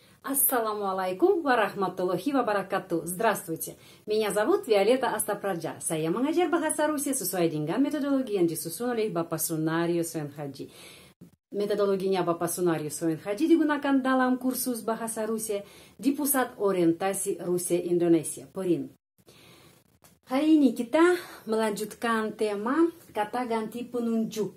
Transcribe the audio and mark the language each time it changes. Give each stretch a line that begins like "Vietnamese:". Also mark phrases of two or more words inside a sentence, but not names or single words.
Arabic: السلام عليكم ورحمة الله وبركاته.
Russian: Здравствуйте. Меня зовут Виолетта Астапраджа.
Indonesian: Saya mengajar bahasa Rusia sesuai dengan metodologi yang disusun oleh Bapak Sunarius Haji. Metodologinya Bapak Sunarius Haji digunakan dalam kursus bahasa Rusia di Pusat Orientasi Rusia Indonesia, PORIN. Hari ini kita melanjutkan tema kata ganti penunjuk.